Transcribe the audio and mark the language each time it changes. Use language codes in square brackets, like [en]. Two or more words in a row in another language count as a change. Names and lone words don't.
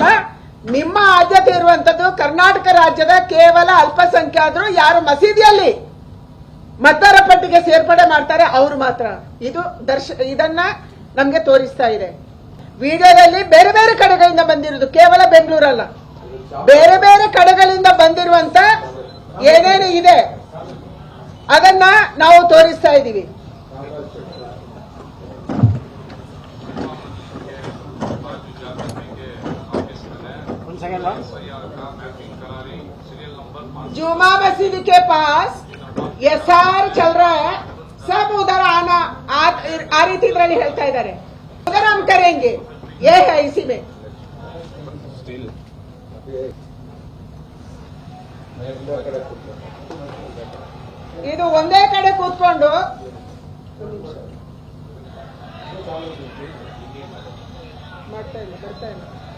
[kn] ನಿಮ್ಮ ಆದ್ಯತೆ ಇರುವಂತದ್ದು ಕರ್ನಾಟಕ ರಾಜ್ಯದ ಕೇವಲ ಅಲ್ಪಸಂಖ್ಯಾತರು ಯಾರು ಮಸೀದಿಯಲ್ಲಿ ಮತದಾರ ಪಟ್ಟಿಗೆ ಸೇರ್ಪಡೆ ಮಾಡ್ತಾರೆ ಅವರು ಮಾತ್ರ. ಇದು ಇದನ್ನ ನಮ್ಗೆ ತೋರಿಸ್ತಾ ಇದೆ. ವಿಡಿಯೋದಲ್ಲಿ ಬೇರೆ ಬೇರೆ ಕಡೆಗಳಿಂದ ಬಂದಿರುವುದು, ಕೇವಲ ಬೆಂಗಳೂರಲ್ಲ, ಬೇರೆ ಬೇರೆ ಕಡೆಗಳಿಂದ ಬಂದಿರುವಂತ ಏನೇನು ಇದೆ ಅದನ್ನ ನಾವು ತೋರಿಸ್ತಾ ಇದ್ದೀವಿ. [hi] जुमा मस्जिद के पास SR चल रहा है, सब उधर आना आ रही थी [kn] ಹೇಳ್ತಾ ಇದ್ದಾರೆ. [hi] उधर हम करेंगे, ये है इसी में. [kn] ಇದು ಒಂದೇ ಕಡೆ ಕೂತ್ಕೊಂಡು ಮಾಡ್ತಾ ಇಲ್ಲ, ಬರ್ತಾ ಇಲ್ಲ.